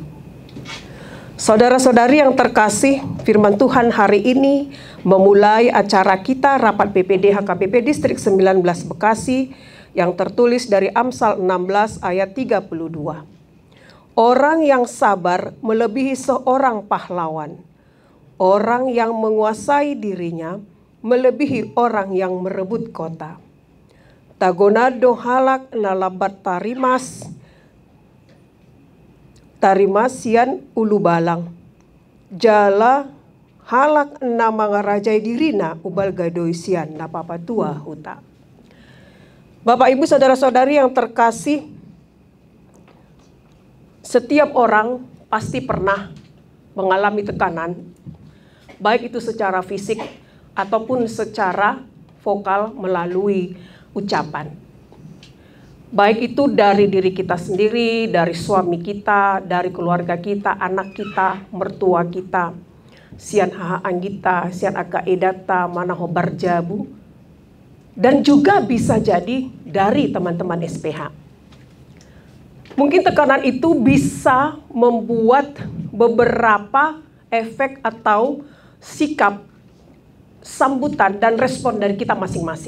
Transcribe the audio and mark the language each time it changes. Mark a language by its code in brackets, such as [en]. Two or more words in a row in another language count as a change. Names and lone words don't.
[id] Saudara-saudari yang terkasih, firman Tuhan hari ini memulai acara kita rapat PPD HKBP Distrik 19 Bekasi yang tertulis dari Amsal 16 ayat 32. Orang yang sabar melebihi seorang pahlawan. Orang yang menguasai dirinya melebihi orang yang merebut kota. [bbc] Tagonado halak nalabat tarimasian ulu balang. Jala halak nama ngarajai dirina ubal gadoisian napapatua huta. [id] Bapak Ibu saudara-saudari yang terkasih, setiap orang pasti pernah mengalami tekanan, baik itu secara fisik ataupun secara vokal melalui ucapan. Baik itu dari diri kita sendiri, dari suami kita, dari keluarga kita, anak kita, mertua kita, [bbc] sian hahaan kita, sian aka edata, mana hobar jabu, [id] dan juga bisa jadi dari teman-teman SPH. Mungkin tekanan itu bisa membuat beberapa efek atau sikap, sambutan dan respon dari kita masing-masing.